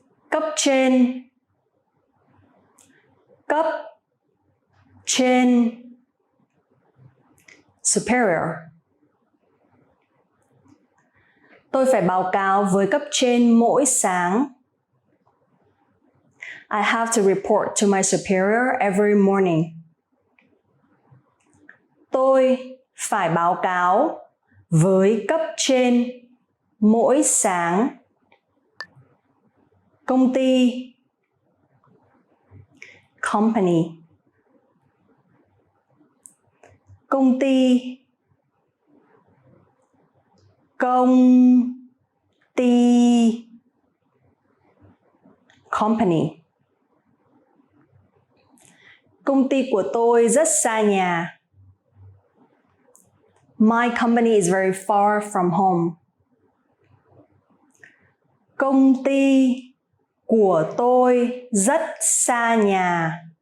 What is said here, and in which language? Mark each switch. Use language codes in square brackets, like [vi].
[vi] Cấp trên, cấp trên, superior. Tôi phải báo cáo với cấp trên mỗi sáng. [en] I have to report to my superior every morning. [vi] Tôi phải báo cáo với cấp trên mỗi sáng. Công ty, company. Công ty, công ty, company. Công ty của tôi rất xa nhà. [en] My company is very far from home. [vi] Công ty của tôi rất xa nhà.